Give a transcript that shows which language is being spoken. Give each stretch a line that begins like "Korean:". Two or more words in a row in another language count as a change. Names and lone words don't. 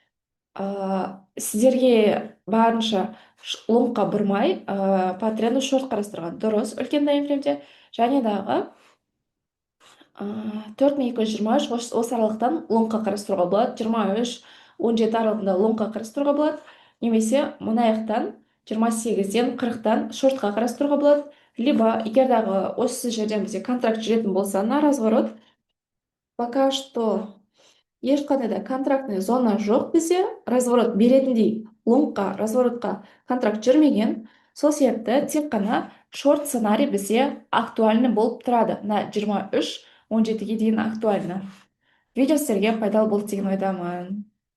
Kazakh: Сіздерге барынша лонгқа бұрмай,
Russian: по тренду
Kazakh: шорт қарастырған дұрыс үлкен таймфреймде, және дағы 4223 осы аралықтан лонгқа қарастыруға болады, 23-17 аралығында лонгқа қарастыруға болады, немесе мұны аяқтан 28-ден 40-тан шортқа қарастыруға болады. Либо егер дағы осы жерден бізде контракт жүретін болса,
Russian: на разворот, пока что
Kazakh: ешқандай да
Russian: контрактный зона
Kazakh: жоқ бізде, разворот беретіндей лонгқа, разворотқа контракт жүрмеген. Сол себепті тек қана шорт сценарий бізде актуальны болып тұрады. На 23-17-ге дейін актуальны. Видео сіздерге пайдалы болды деген ойдамын.